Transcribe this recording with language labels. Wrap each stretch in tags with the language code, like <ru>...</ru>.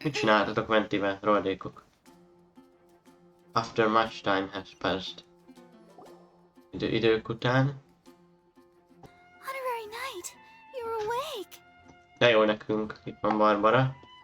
<hu>Mit csináltatok Ventivel, rohadékok?</hu> <en>After much time has passed.</en> <hu>Idők után.</hu> <en>Honorary Knight, you're awake.</en> <hu>De jó nekünk, itt van Barbara.</hu>